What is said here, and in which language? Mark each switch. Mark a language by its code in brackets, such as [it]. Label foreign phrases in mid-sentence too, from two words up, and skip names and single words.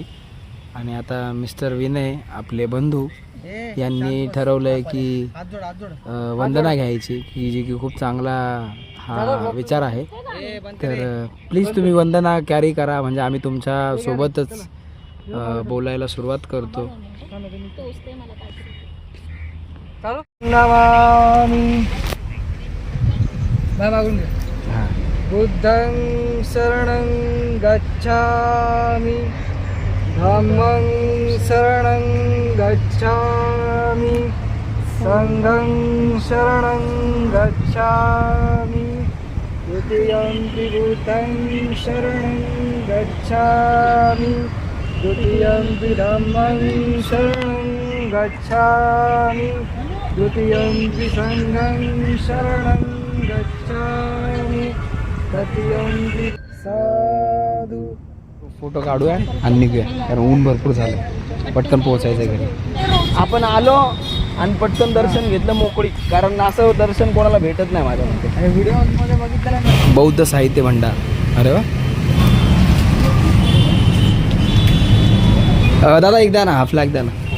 [mr] आणि आता मिस्टर विनय आपले बंधू यांनी ठरवलं आहे की वंदना घ्यायची, की जी की खूप चांगला हा विचार आहे. तर प्लीज तुम्ही वंदना कॅरी करा, म्हणजे आम्ही तुमच्या सोबतच बोलायला सुरुवात करतो. नमामि बाय मागून घे. [pi] बुद्धं शरणं गच्छामि, धम्मं शरणं गच्छामि, संघं शरणं गच्छामि, द्वितीयंपि बुद्धं शरणं गच्छामि, द्वितीयंपि धम्मं शरणं गच्छामि, द्वितीयंपि संघं शरणं गच्छामि, तृतीयंपि साधु. [mr] फोटो काढूया आणि निघूया, कारण ऊन भरपूर झालं. पटकन पोहोचायचं आहे घरी. आपण आलो आणि पटकन दर्शन घेतलं मोकळी, कारण असं दर्शन कोणाला भेटत नाही माझ्या मते. आणि व्हिडिओमध्ये बघितलं ना, बौद्ध साहित्य भंडार. अरे वा. दादा एकदा ना हा फ्लॅग द्या ना.